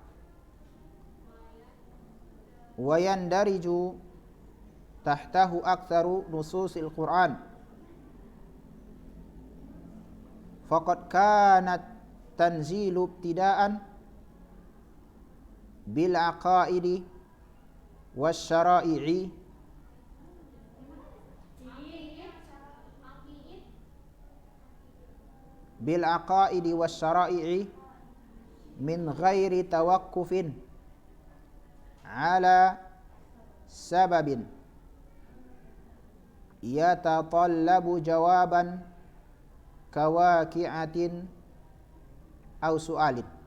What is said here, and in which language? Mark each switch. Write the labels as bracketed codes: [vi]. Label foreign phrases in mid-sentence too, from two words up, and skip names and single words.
[ar] ويندرج تحته أكثر نصوص القرآن. فقد كانت تنزل ابتداء بالعقائد والشرائع بالعقائد والشرائع من غير توقف على سبب يتطلب جوابا كواقعة أو سؤال.